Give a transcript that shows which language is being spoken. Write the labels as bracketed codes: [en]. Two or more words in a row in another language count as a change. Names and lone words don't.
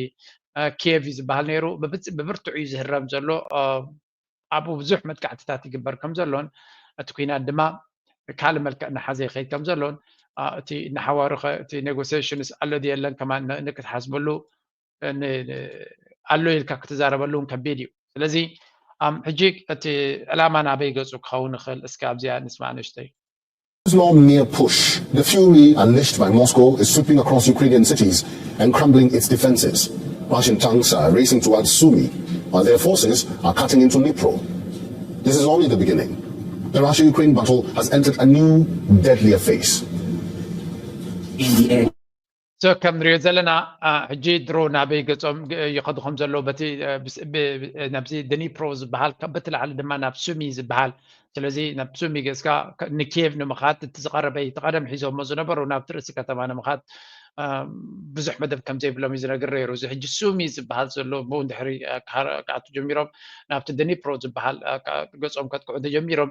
[ti] ኪየቭ ዝበሃል ነይሩ ብብርቱዕ እዩ ዝህረም ዘሎ ኣብኡ ብዙሕ መጥቃዕትታት ይግበር ከም ዘሎን እቲ ኩናት ድማ ካልእ መልክዕ እናሓዘ ይኸይድ ከም ዘሎን እቲ እናሓዋሩ እቲ ኔጎሲዬሽንስ ኣሎ ድየለን ከማ ንክትሓስበሉ ኣሎ ኢልካ ክትዛረበሉ እውን ከቢድ እዩ ስለዚ ሕጂ እቲ ዕላማ ናበይ ገፁ ክኸውን ይኽእል እስኪ ኣብዚኣ ንስማዕ ንእሽተይ [en] It's not mere push. The fury unleashed by Moscow is sweeping across Ukrainian cities and crumbling its defenses. Russian tanks are racing towards Sumy, while their forces are cutting into Dnipro. This is only the beginning. The Russia-Ukraine battle has entered a new, deadlier phase. In the air. [ti] So ከም ንሪኦ ዘለና ሕጂ ድሮ ናበይ ገፆም ይኸዱ ከም ዘለዉ በቲ ናብዚ ድኒፕሮ ዝበሃል በቲ ላዕሊ ድማ ናብ ሱሚ ዝበሃል ስለዚ ናብ ሱሚ ገፅካ ንኪየቭ ንምኻድ እቲ ዝቐረበ እቲ ቀደም ሒዞሞ ዝነበሩ ናብቲ ርእሲ ከተማ ንምኻድ ብዙሕ መደብ ከም ዘይብሎም እዩ ዝነግር ነይሩ እዚ ሕጂ ሱሚ ዝበሃል ዘሎ ብኡ ድሕሪ ክኣቱ ጀሚሮም ናብቲ ድኒፕሮ ዝበሃል ገፆም ከጥቅዑ ተጀሚሮም